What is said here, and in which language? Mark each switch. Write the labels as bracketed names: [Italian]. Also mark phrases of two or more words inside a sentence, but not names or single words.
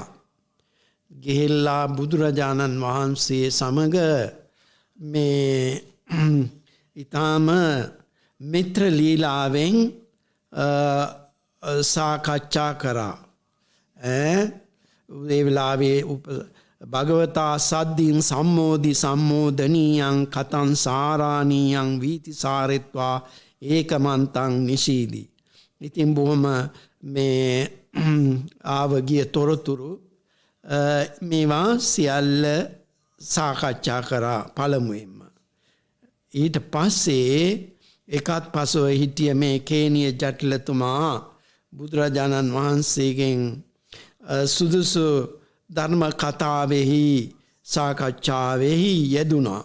[Sinhala] ගිහිල්ලා බුදුරජාණන් වහන්සේ සමග මේ ඊටාම මිත්‍ර ලීලාවෙන් සාකච්ඡා කරා. [Pali] ඒ වෙලාවේ භගවතා සද්දීන් සම්මෝදි සම්මෝදනීයං කතං සාරාණීයං වීති සාරෙත්වා ඒකමන්තං නිශීදී. [Sinhala] ඉතින් බොහොම මේ ආවගිය තොරතුරු මේවා සියල්ල සාකච්ඡා කරා පළමුවෙන්ම. ඊට පස්සේ එකත් පසුව හිටිය මේ කේනිය ජටිලතුමා බුදුරජාණන් වහන්සේගෙන් සුදුසු ධර්ම කතාවෙහි සාකච්ඡාවෙහි යෙදුණා.